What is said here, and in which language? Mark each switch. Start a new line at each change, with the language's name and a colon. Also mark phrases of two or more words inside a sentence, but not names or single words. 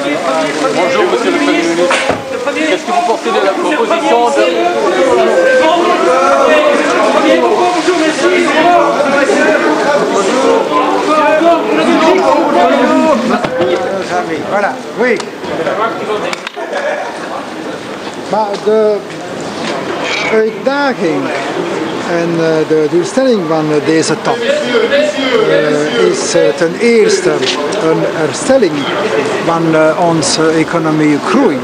French: Bonjour Monsieur le Premier ministre. Qu'est-ce que vous pensez de la proposition de... Voilà, oui.
Dutch: Maar de uitdaging en de doelstelling van deze top is ten eerste een herstelling van onze economie groei.